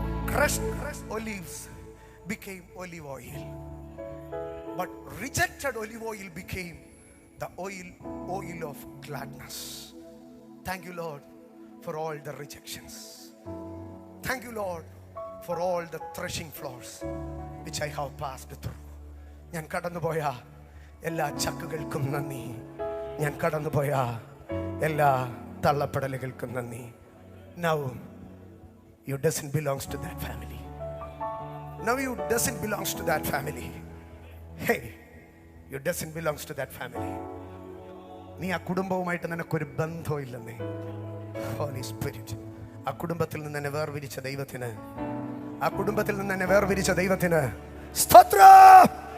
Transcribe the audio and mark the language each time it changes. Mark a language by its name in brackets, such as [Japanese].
[English] Crushed olives became olive oil, but rejected olive oil became the oil of gladness. Thank you, Lord, for all the rejections. Thank you, Lord, for all the threshing floors which I have passed through. [Malayalam] ഞാൻ കടന്നുപോയ എല്ലാ ചക്കുകൾക്കും നന്ദി. ഞാൻ കടന്നുപോയ എല്ലാ തള്ളപ്പെടലുകൾക്കും നന്ദി. [English] Now you doesn't belongs to that family. Now you doesn't belongs to that family. Hey, you doesn't belongs to that family. [Malayalam] നീ ആ കുടുംബവുമായിട്ട് നിനക്കൊരു ബന്ധമില്ലെന്നേ. ഹോളി സ്പിരിറ്റ്, ആ കുടുംബത്തിൽ നിന്ന് എന്നെ വേർതിരിച്ച ദൈവത്തിന്, ആ കുടുംബത്തിൽ നിന്ന് എന്നെ വേർതിരിച്ച ദൈവത്തിന് സ്തോത്രം.